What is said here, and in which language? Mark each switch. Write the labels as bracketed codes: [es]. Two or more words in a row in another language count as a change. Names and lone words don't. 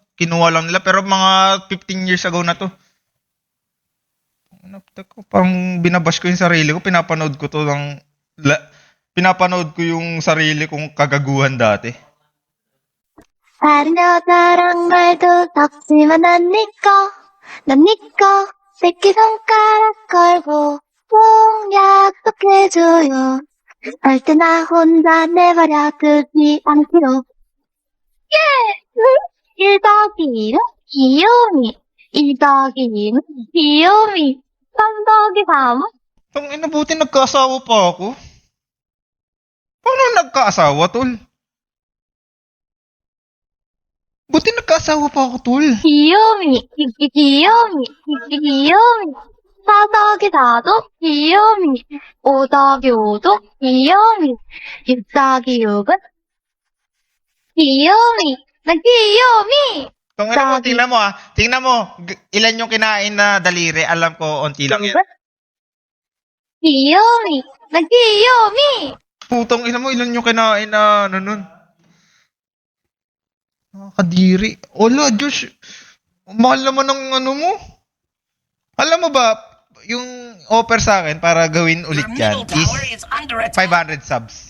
[tl] kinuha lang nila. Pero mga [en] 15 years ago [tl] na to. Parang binabash ko yung sarili ko. Pinapanood ko yung sarili kong kagaguhan dati. [ko] 다른 여자랑 말도 섞지만 난 니꺼 새끼손가락 걸고 꼭 약속해줘요 절대 나 혼자 내버려두지 않기로 예! 1 더하기 1은 귀요미 2 더하기 2는 귀요미 3 더하기 3은 [tl] Ang inabuti nagkaasawa pa ako. Paano nagkaasawa, tol? Buti nagkaasawa pa ako, tol. [ko] 귀요미 4 더하기 4도 귀요미 5 더하기 5도 귀요미 6 더하기 6은 귀요미 난 귀요미 [tl] Tingnan mo ah. Tingnan mo. Ilan yung kinain na daliri. Alam ko, onti lang yan. [ko] 귀요미 난 귀요미 [tl] Putong ina mo, ilan yung kinain na ano nun. Nakakadiri. Ola, Josh. Mahal naman ng ano mo. Alam mo ba, yung offer sa akin para gawin ulit yan is 500 subs.